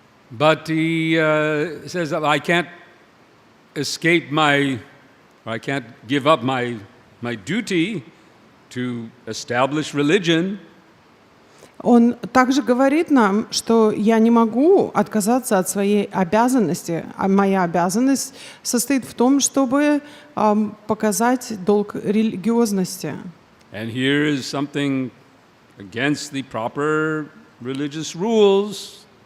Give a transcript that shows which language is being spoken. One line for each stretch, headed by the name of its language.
English: But he says, I can't escape I can't give up my duty to establish religion.
Russian: Он также говорит нам, что я не могу отказаться от своей обязанности, а моя обязанность состоит в том, чтобы показать долг религиозности.
English: And here is something against the proper religious rules.